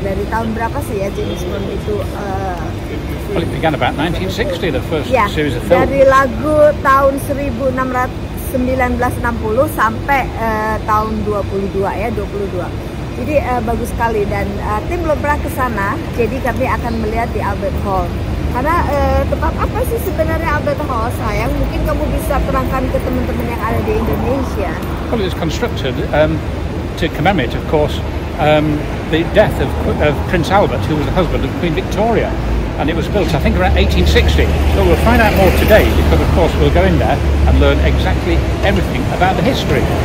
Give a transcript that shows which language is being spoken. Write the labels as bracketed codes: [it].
[id] Dari tahun berapa sih ya James Bond itu? [en] Well, it began about 1960, the first series of films. [id] Dari lagu tahun 1960 sampai tahun 22 ya, 22. Jadi bagus sekali, dan tim belum pernah ke sana, jadi kami akan melihat di Albert Hall. Karena tempat apa sih sebenarnya Albert Hall, sayang? Mungkin kamu bisa terangkan ke teman-teman yang ada di Indonesia. [en] Well, it was constructed to commemorate, of course, the death of Prince Albert, who was the husband of Queen Victoria. And it was built, I think, around 1860. So we'll find out more today, because of course we'll go in there and learn exactly everything about the history.